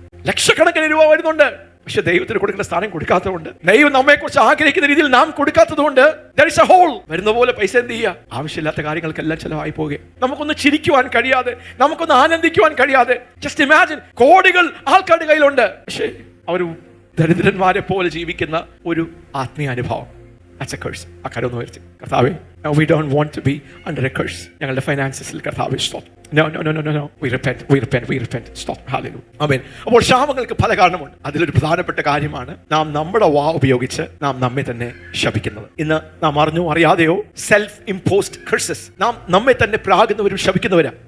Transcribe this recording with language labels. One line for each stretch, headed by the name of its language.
Malayalam: ലക്ഷക്കണക്കിന് രൂപ വരുന്നുണ്ട്, പക്ഷെ ദൈവത്തിന് കൊടുക്കുന്ന സ്ഥാനം കൊടുക്കാത്തതുകൊണ്ട്, ദൈവം നമ്മെ കുറിച്ച് ആഗ്രഹിക്കുന്ന രീതിയിൽ നാം കൊടുക്കാത്തതുകൊണ്ട്
English: there is a hole.
Malayalam: വരുന്ന പോലെ പൈസ എന്ത് ചെയ്യുക? ആവശ്യമില്ലാത്ത കാര്യങ്ങൾക്കെല്ലാം ചെലവായി പോകുക. നമുക്കൊന്ന് ചിരിക്കുവാൻ കഴിയാതെ, നമുക്കൊന്ന് ആനന്ദിക്കുവാൻ കഴിയാതെ.
English: just imagine,
Malayalam: കോടികൾ ആൾക്കാരുടെ കയ്യിലുണ്ട്, പക്ഷേ അവർ ദരിദ്രന്മാരെ പോലെ ജീവിക്കുന്ന ഒരു ആത്മീയ അനുഭവം.
English: That's a curse.
Malayalam: ആ കാര്യം ഒന്ന് വരുത്തി.
English: കർത്താവേ, we don't want to be under a curse.
Malayalam: ഞങ്ങളുടെ ഫൈനാൻസസിൽ കർത്താവേ stop.
English: No. We repent. Stop. Hallelujah. Amen.
Malayalam: അപ്പോൾ ശാപങ്ങൾക്ക് പല കാരണമുണ്ട്. അതിലൊരു പ്രധാനപ്പെട്ട കാര്യമാണ് നാം നമ്മുടെ വാ ഉപയോഗിച്ച് നാം നമ്മെ തന്നെ ശപിക്കുന്നത്. ഇന്ന് നാം അറിഞ്ഞോ അറിയാതെയോ
English: self imposed curses,
Malayalam: നാം നമ്മെ തന്നെ പ്രാകുന്നവരും ശപിക്കുന്നവരാ.